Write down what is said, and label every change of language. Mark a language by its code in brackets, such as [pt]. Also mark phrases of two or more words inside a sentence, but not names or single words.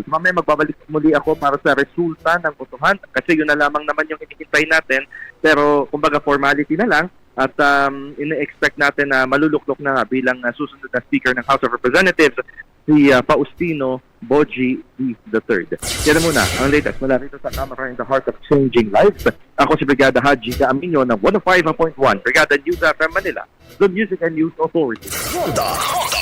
[tl] Mamaya magbabalik muli ako para sa resulta ng botohan kasi yun na lamang naman yung hinihintay natin. Pero kumbaga formality na lang, at ina-expect natin na maluluklok na bilang susunod na Speaker ng House of Representatives si Faustino Boji III. Yan muna ang latest mula rito sa Kamara [en] in the Heart of Changing Lives. [tl] Ako si Brigada Haji Caaminio ng 105.1 Brigada News FM Manila, [en] the Music and News Authority. The